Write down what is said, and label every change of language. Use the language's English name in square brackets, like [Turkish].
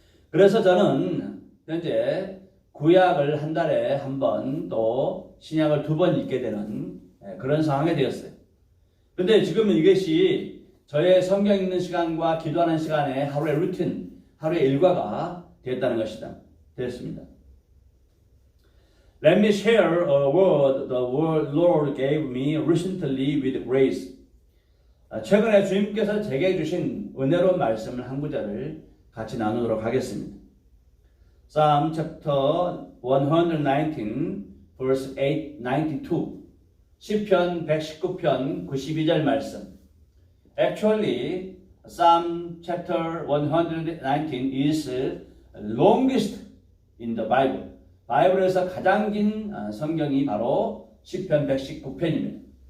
[Korean] 그래서 저는 현재 구약을 한 달에 한 번 또 신약을 2번 읽게 되는 그런 상황이 되었어요. 근데 지금은 이것이 저의 성경 읽는 시간과 기도하는 시간에 하루의 루틴, 하루의 일과가 되었다는 것이다. 되었습니다. [English] Let me share a word the Lord gave me recently with grace. [Korean] 최근에 주님께서 제게 주신 은혜로운 말씀을 한 구절을 같이 나누도록 하겠습니다. [English] Psalm chapter 119 verse 892. [Korean] 시편 119편 92절 말씀. [English] Actually, Psalm chapter 119 is longest in the Bible. [Korean] 바이블에서 가장 긴 성경이 바로 시편 119편입니다.